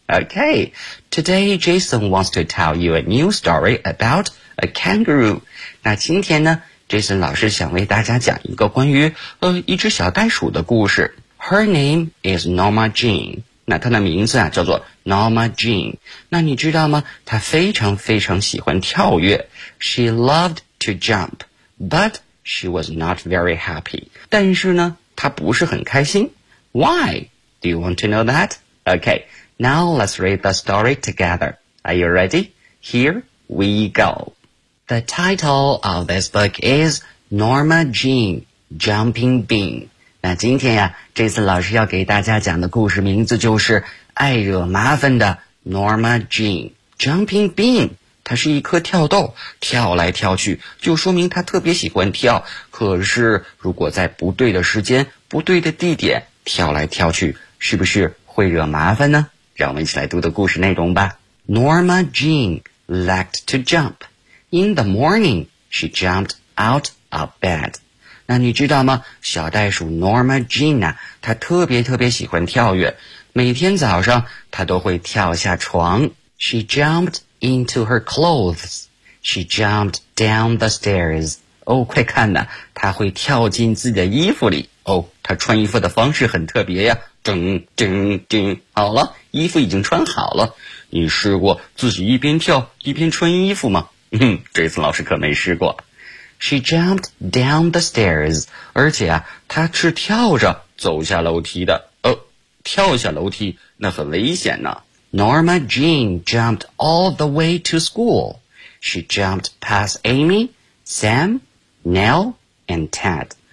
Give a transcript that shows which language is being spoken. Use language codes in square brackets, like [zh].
[en] Okay, today Jason wants to tell you a new story about a kangaroo. [zh] 那今天呢 ,Jason 老师想为大家讲一个关于一只小袋鼠的故事。 [en] Her name is Norma Jean. [zh] 那她的名字啊叫做 Norma Jean. 那你知道吗她非常非常喜欢跳跃。 [en] She loved to jump, but she was not very happy. [zh] 但是呢她不是很开心。 [en] Why? Do you want to know that? Okay. Now let's read the story together. Are you ready? Here we go. The title of this book is Norma Jean, Jumping Bean. [zh] 那今天呀，这次老师要给大家讲的故事名字就是爱惹麻烦的 Norma Jean, Jumping Bean. 它是一颗跳豆，跳来跳去，就说明它特别喜欢跳。可是如果在不对的时间，不对的地点，跳来跳去，是不是会惹麻烦呢？让我们一起来读的故事内容吧。Norma Jean [en] liked to jump. In the morning, she jumped out of bed. [zh] 那你知道吗？小袋鼠 Norma Jean 啊，她特别特别喜欢跳跃，每天早上她都会跳下床。 [en] She jumped into her clothes. She jumped down the stairs. [zh] 哦，快看呐，她会跳进自己的衣服里。哦，她穿衣服的方式很特别呀。叮叮叮，好了，衣服已经穿好了。你试过自己一边跳一边穿衣服吗？这次老师可没试过。 [en] She jumped down the stairs. [zh] 而且啊，她是跳着走下楼梯的。哦，跳下楼梯那很危险呢。 [en] Norma Jean jumped all the way to school. She jumped past Amy, Sam, Nell, and Ted.